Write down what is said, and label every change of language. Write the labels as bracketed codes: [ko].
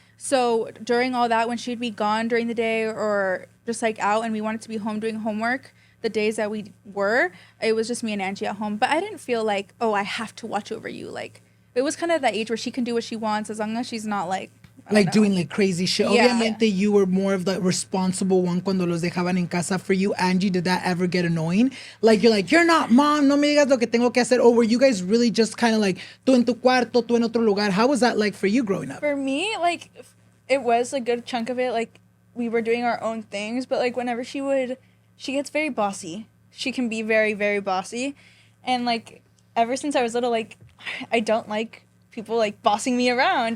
[en] So during all that, when she'd be gone during the day or just like out and we wanted to be home doing homework, the days that we were, it was just me and Angie at home. But I didn't feel like, oh, I have to watch over you. Like, it was kind of that age where she can do what she wants as long as she's not like like doing like crazy shit. Yeah. [es] Obviamente, [en] you were more of the responsible one [es] cuando los dejaban en casa. [en] For you, Angie, did that ever get annoying? Like, you're not mom, [es] no me digas lo que tengo que hacer. [en] Or were you guys really just kind of like, [es] tú en tu cuarto, tú en otro lugar? [en] How was that like for you growing up? For me, like, it was a good chunk of it. Like, we were doing our own things, but like whenever she gets very bossy. She can be very, very bossy. And like, ever since I was little, like, I don't like people like bossing me around.